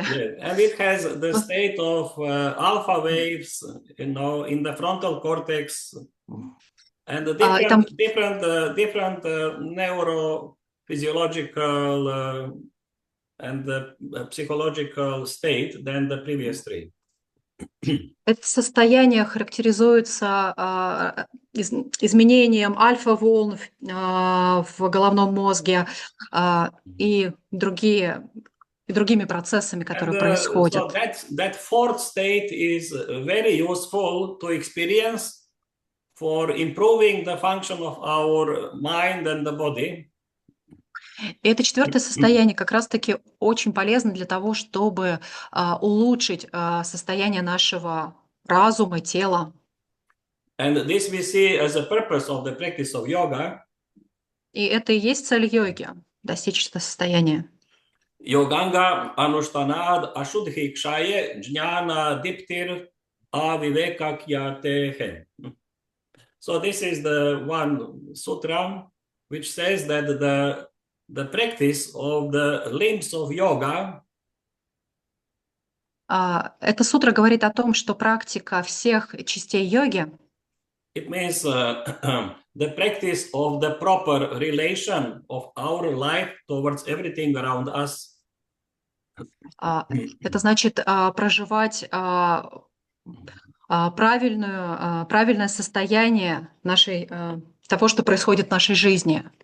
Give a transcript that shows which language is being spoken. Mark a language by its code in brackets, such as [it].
[en] Yeah, and it has the state of alpha waves, in the frontal cortex, and the [ru] И там [en] different neurophysiological and psychological state than the previous three. [ru] это состояние характеризуется изменением альфа-волн в головном мозге и другими процессами, которые происходят. [en] So that fourth state is very useful to experience for improving the function of our mind and the body. [ru] И это четвертое состояние как раз-таки очень полезно для того, чтобы улучшить состояние нашего разума, тела. [en] And this we see as a purpose of the practice of yoga. [ru] И это и есть цель йоги – достичь этого состояния. [sa] Yoganga anushthanad ashudhi kshaye jnana diptir avivekakyatehe. [en] So this is the one sutra which says that the practice of the limbs of yoga [ru] Эта сутра говорит о том, что практика всех частей йоги [en] it means the practice of the proper relation of our life towards everything around us. [ru] это значит проживать правильное состояние того, что происходит в нашей жизни.